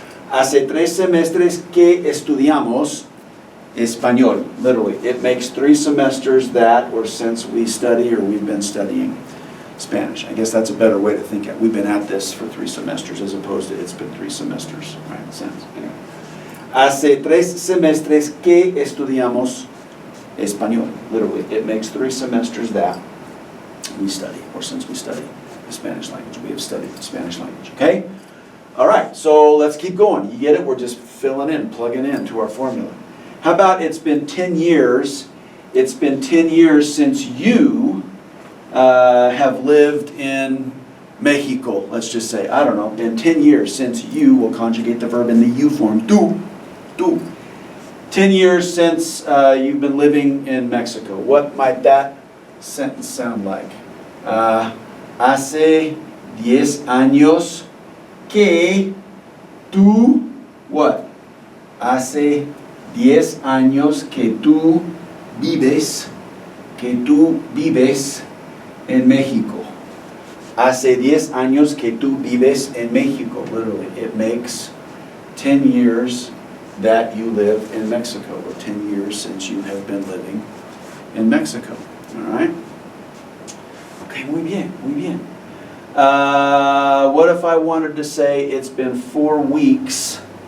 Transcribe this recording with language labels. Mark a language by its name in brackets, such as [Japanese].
[Spanish] Hace 3 semestres que estudiamos español. [English] Literally, it makes 3 semesters that or since we study or we've been studying Spanish. I guess that's a better way to think of it. We've been at this for 3 semesters as opposed to it's been 3 semesters, right? Sense. Anyway. [Spanish] Hace 3 semestres que estudiamos español. [English] Literally, it makes 3 semesters that we study or since we study the Spanish language. We have studied the Spanish language, okay? All right, so let's keep going. You get it? We're just filling in, plugging in to our formula. How about it's been 10 years? It's been 10 years since you have lived in Mexico, let's just say. I don't know, been 10 years since you, will conjugate the verb in the you form. Tú. 10 years since you've been living in Mexico. What might that sentence sound like? [Spanish] Hace 10 años que tú, [English] what? [Spanish] Hace 10 años que tú vives en México. Hace 10 años que tú vives en México. [English] Literally, it makes 10 years that you live in Mexico, or 10 years since you have been living in Mexico. All right? Okay, [Spanish] muy bien. [English] What if I wanted to say it's been 4 weeks?